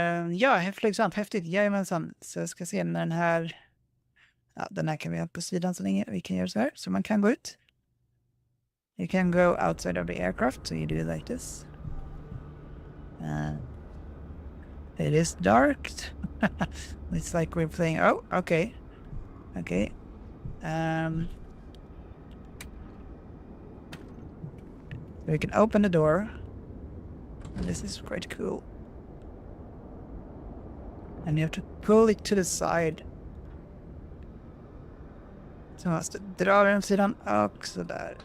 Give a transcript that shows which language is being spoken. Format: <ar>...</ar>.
<sv>Ja, flugsvamp, häftigt. Jajamensan. Så jag ska se när den här Ja, den här kan vi ha på sidan så länge. Vi kan göra så här. Så man kan gå ut.</sv> <en>You can go outside of the aircraft. So you do it like this. It is dark. It's like we're playing... Oh, okay. Okay. We can open the door. This is quite cool. And you have to pull it to the side.</en> <sv>Så måste dra den sidan och så där.</sv>